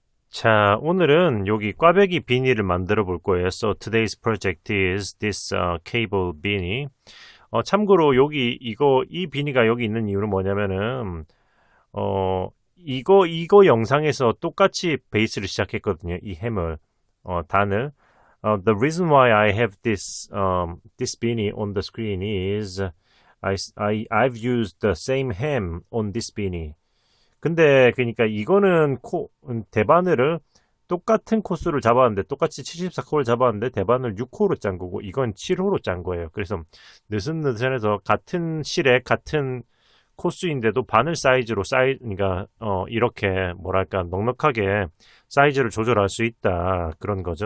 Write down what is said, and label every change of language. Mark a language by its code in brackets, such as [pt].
[ko] 자, 오늘은 여기 꽈배기 비니를 만들어 볼 거예요. [en] So today's project is this cable beanie. [ko] 참고로 여기 이 비니가 여기 있는 이유는 뭐냐면은 이거 영상에서 똑같이 베이스를 시작했거든요. 이 햄을 단을. [en] The reason why I have this beanie on the screen is I've used the same hem on this beanie. [ko] 근데 그러니까 이거는 대바늘을 똑같은 코스를 잡았는데 똑같이 74코를 잡았는데 대바늘 6호로 짠 거고 이건 7호로 짠 거예요. 그래서 느슨느슨해서 같은 실에 같은 코스인데도 바늘 사이즈로 그러니까 이렇게 뭐랄까 넉넉하게 사이즈를 조절할 수 있다 그런 거죠.